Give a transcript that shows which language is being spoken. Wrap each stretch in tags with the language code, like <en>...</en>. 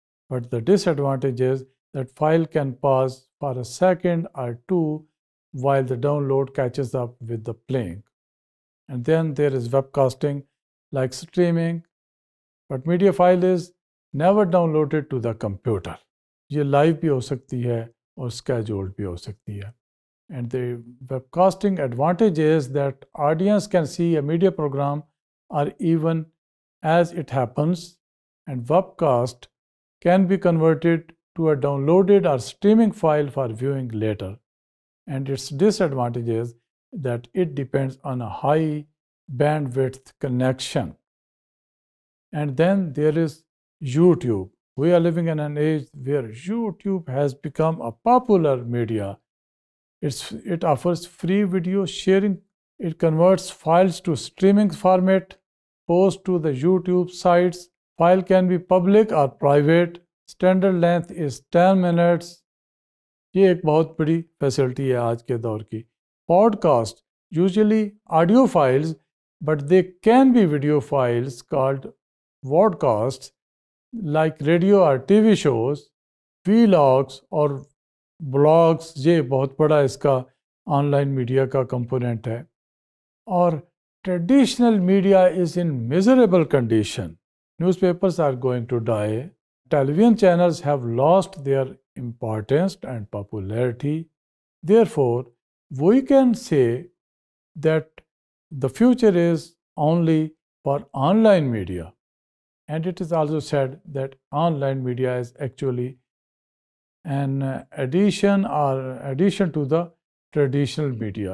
<en>But the disadvantage is that file can pause for a second or two while the download catches up with the playing. And then there is webcasting like streaming, but media file is never downloaded to the computer.</en> <ur>یہ live بھی ہو سکتی ہے اور scheduled بھی ہو سکتی ہے.</ur> <en>And the webcasting advantage is that audience can see a media program or even as it happens, and webcast can be converted to a downloaded or streaming file for viewing later. And its disadvantage is that it depends on a high bandwidth connection. And then there is YouTube. We are living in an age where YouTube has become a popular media. It offers free video sharing. It converts files to streaming format, posts to the YouTube sites. File can be public or private. Standard length is 10 minutes.</en> <ur>یہ ایک بہت بڑی facility ہے آج کے دور کی.</ur> <en>Podcast usually audio files but they can be video files called vodcast like radio اور T V shows.</en> <ur>وی لاگس اور بلاگس یہ بہت بڑا اس کا آن لائن میڈیا کا کمپوننٹ ہے.</ur> <en>اور traditional media is in miserable condition. Newspapers are going to die. Television channels have lost their importance and popularity. Therefore, we can say that the future is only for online media. And it is also said that online media is actually an addition to the traditional media.</en>